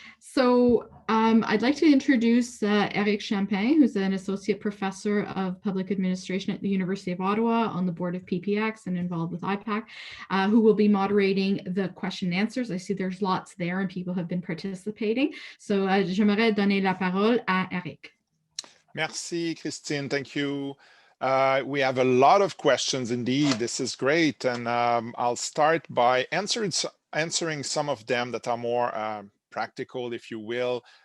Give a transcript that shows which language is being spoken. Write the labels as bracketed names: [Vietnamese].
[English] So I'd like to introduce Eric Champagne, who's an associate professor of public administration at the University of Ottawa on the board of PPX and involved with IPAC, who will be moderating the question and answers. I see there's lots there and people have been participating. [French] So j'aimerais donner la parole à Eric. Merci, [English] Christine. Thank you. We have a lot of questions indeed. This is great. And I'll start by answering some of them that are more practical, if you will.